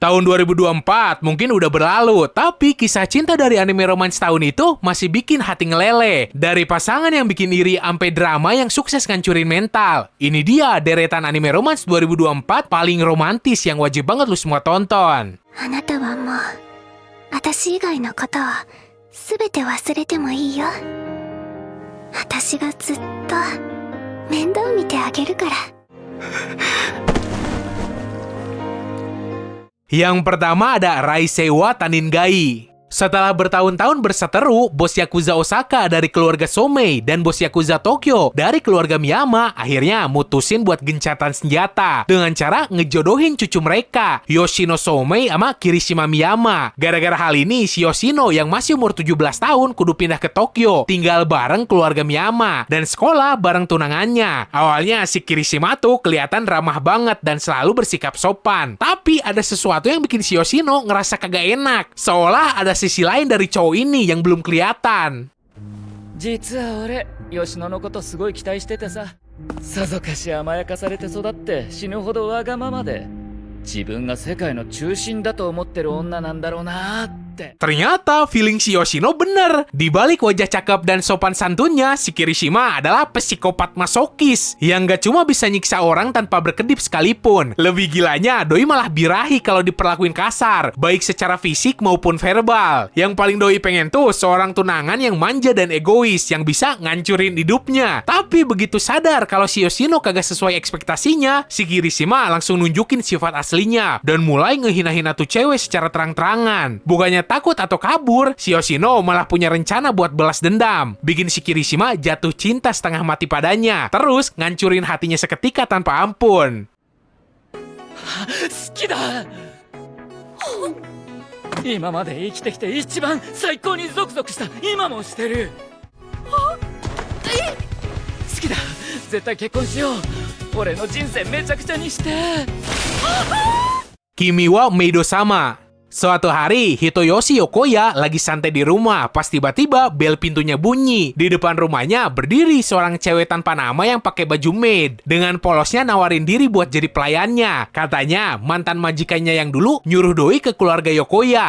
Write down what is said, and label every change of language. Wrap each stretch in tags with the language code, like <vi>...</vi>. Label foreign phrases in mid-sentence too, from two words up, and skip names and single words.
<id>Tahun 2024 mungkin udah berlalu, tapi kisah cinta dari</id> <en>anime romance</en> <id>tahun itu masih bikin hati ngeleleh. Dari pasangan yang bikin iri sampai drama yang sukses ngancurin mental. Ini dia deretan</id> <en>anime romance</en> <id>2024 paling romantis yang wajib banget lu semua tonton.</id> <ja>あなたはもう私以外のことを全て忘れてもいいよ。私がずっと面倒見てあげるから。</ja> <id>Yang pertama ada Raisewa Taningai. Setelah bertahun-tahun berseteru, bos Yakuza Osaka dari keluarga Somei dan bos Yakuza Tokyo dari keluarga Miyama akhirnya mutusin buat gencatan senjata dengan cara ngejodohin cucu mereka, Yoshino Somei sama Kirishima Miyama. Gara-gara hal ini, si Yoshino yang masih umur 17 tahun kudu pindah ke Tokyo, tinggal bareng keluarga Miyama dan sekolah bareng tunangannya. Awalnya si Kirishima tuh kelihatan ramah banget dan selalu bersikap sopan. Tapi ada sesuatu yang bikin si Yoshino ngerasa kagak enak, seolah ada sisi lain dari cowok ini yang belum kelihatan.</id> <ja>実は俺吉野のことすごい期待しててさ、さぞかし甘やかされて育って死ぬほどわがままで自分が世界の中心だと思ってる女なんだろうなって。</ja> <id>Ternyata feeling si Yoshino bener. Di balik wajah cakep dan sopan santunnya, si Kirishima adalah psikopat masokis yang gak cuma bisa nyiksa orang tanpa berkedip sekalipun. Lebih gilanya, doi malah birahi kalau diperlakuin kasar, baik secara fisik maupun verbal. Yang paling doi pengen tuh seorang tunangan yang manja dan egois yang bisa ngancurin hidupnya. Tapi begitu sadar kalau si Yoshino kagak sesuai ekspektasinya, si Kirishima langsung nunjukin sifat aslinya dan mulai ngehina-hina tuh cewek secara terang-terangan. Bukannya takut atau kabur, si Yoshino malah punya rencana buat balas dendam, bikin si Kirishima jatuh cinta setengah mati padanya, terus ngancurin hatinya seketika tanpa ampun.</id> <ja>好きだ。今まで生きてきて一番最高にゾクゾクした今もしてる。好きだ。絶対結婚しよう。俺の人生めちゃくちゃにして。</ja> <id>Kimi wa Meido-sama. Suatu hari, Hitoyoshi Yokoya lagi santai di rumah, pas tiba-tiba bel pintunya bunyi. Di depan rumahnya berdiri seorang cewek tanpa nama yang pakai baju maid. Dengan polosnya nawarin diri buat jadi pelayannya. Katanya, mantan majikannya yang dulu nyuruh doi ke keluarga Yokoya.</id>